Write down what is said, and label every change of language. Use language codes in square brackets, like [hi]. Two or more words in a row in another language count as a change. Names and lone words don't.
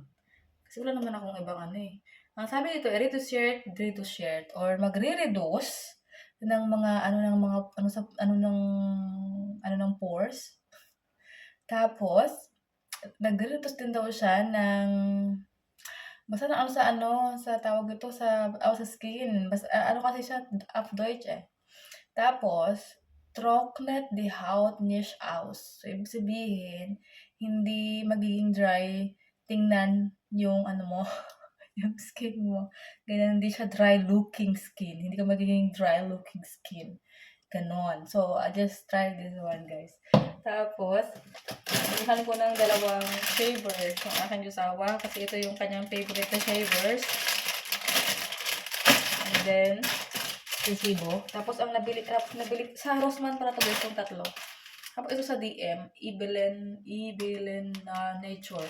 [tl] Kasi wala naman akong ibang ano eh. Ang sabi dito, reduce shirt, or magre-reduce ng mga ng pores. Tapos, nagre-reduce din daw siya ng basta na sa tawag ito sa skin. Basta kasi siya [de] auf Deutsch [tl] eh. [de] Tapos, trocknet die Haut nicht aus. [tl] So, ibig sabihin, hindi magiging dry tingnan yung mo, yung skin mo. Ganyan, hindi siya [en] dry-looking skin. [tl] Hindi ka magiging [en] dry-looking skin. [tl] Ganon. [en] So, I just tried this one, guys. [tl] Tapos, bilihan ko ng dalawang shavers ng aking josawa kasi ito yung kanyang favorite na shavers. [en] And then, resibo. [tl] Tapos, ang nabili sa Rossmann para to guys, yung tatlo. Tapos, ito sa DM, Ibelen Nature.